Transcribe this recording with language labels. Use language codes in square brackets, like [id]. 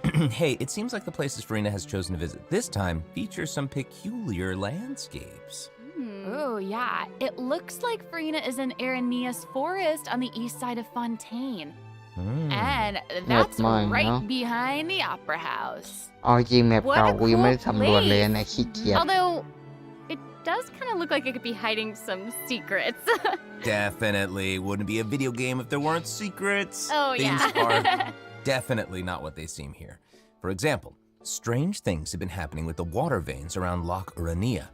[en] Hey, it seems like the places Farina has chosen to visit this time feature some peculiar landscapes. Oh, yeah. It looks like Farina is in Aranea's forest on the east side of Fontaine. And that's right behind the Opera House. [th] เอาจริงแมปเก่ากูยังไม่ได้สำรวจเลยนะขี้เกียจ [en] Although, it does kind of look like it could be hiding some secrets. Definitely. Wouldn't be a video game if there weren't secrets. Oh, Things yeah. are definitely not what they seem here. For example, strange things have been happening with the water veins around Loch Urania.